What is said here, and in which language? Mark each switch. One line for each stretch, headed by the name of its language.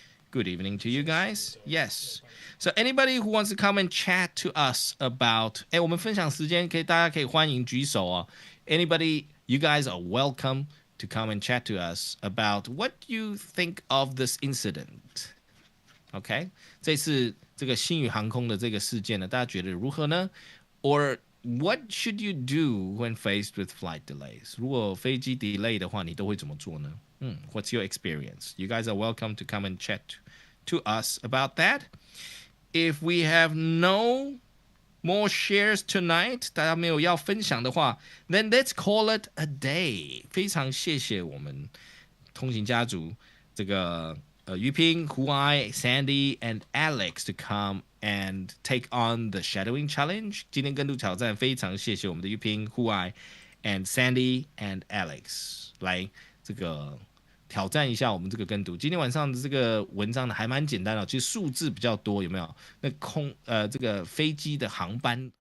English: Good evening to you guys. Yes. So anybody who wants to come and chat to us about,
Chinese: 我们分享时间，大家可以欢迎举手哦。
English: Anybody, you guys are welcome to come and chat to us about what you think of this incident. Okay?
Chinese: 这次这个星宇航空的这个事件呢，大家觉得如何呢？
English: Or what should you do when faced with flight delays?
Chinese: 如果飞机 delay 的话，你都会怎么做呢？
English: What's your experience? You guys are welcome to come and chat to us about that. If we have no more shares tonight,
Chinese: 大家没有要分享的话
English: then let's call it a day.
Chinese: 非常谢谢我们通行家族这个于平、胡爱、Sandy and Alex
English: to come and take on the shadowing challenge.
Chinese: 今天跟读挑战非常谢谢我们的于平、胡爱 and Sandy and Alex 来这个挑战一下我们这个跟读。今天晚上的这个文章呢还蛮简单的，其实数字比较多，有没有？那这个飞机的航班